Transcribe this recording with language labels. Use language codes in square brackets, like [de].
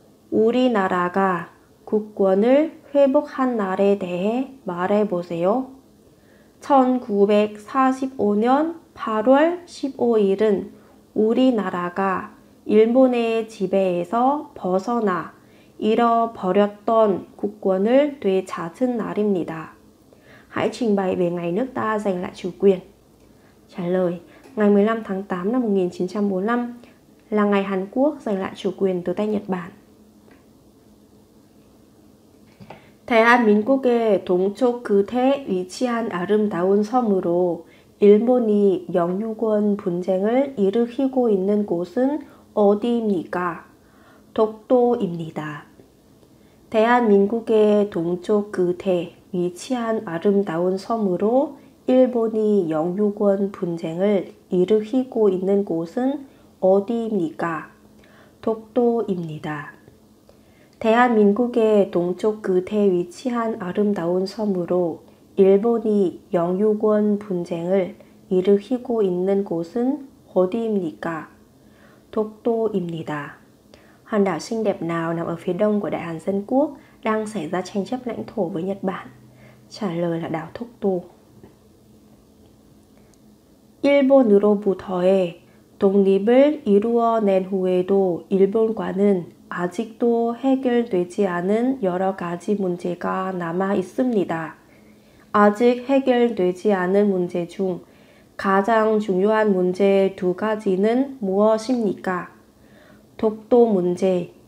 [ko] 우리나라가 국권을 회복한 날에 대해 말해보세요. 1945년 8월 15일은 우리나라가 일본의 지배에서 벗어나 잃어버렸던 국권을 되찾은 날입니다. [vi] Hãy trình bày về ngày nước ta giành lại chủ quyền. Trả lời, ngày 15 tháng 8 năm 1945 là ngày Hàn Quốc giành lại chủ quyền từ tay Nhật Bản. [ko] 대한민국의 동쪽 끝에 위치한 아름다운 섬으로 일본이 영유권 분쟁을 일으키고 있는 곳은 어디입니까? 독도입니다. 대한민국의 동쪽 끝에 위치한 아름다운 섬으로 일본이 영유권 분쟁을 일으키고 있는 곳은 어디입니까? 독도입니다. 대한민국의 동쪽 끝에 위치한 아름다운 섬으로 일본이 영유권 분쟁을 일으키고 있는 곳은 어디입니까? 독도입니다. [vi] Hòn đảo xinh đẹp nào nằm ở phía đông của Đại Hàn Dân Quốc đang xảy ra tranh chấp lãnh thổ với Nhật Bản? Trả lời là đảo Dokdo. [ko] 일본으로부터의 독립을 이루어낸 후에도 일본과는 아직도 해결되지 않은 여러 가지 문제가 남아 있습니다. 아직 해결되지 않은 문제 중 가장 중요한 문제 두 가지는 무엇입니까? 독도 문제,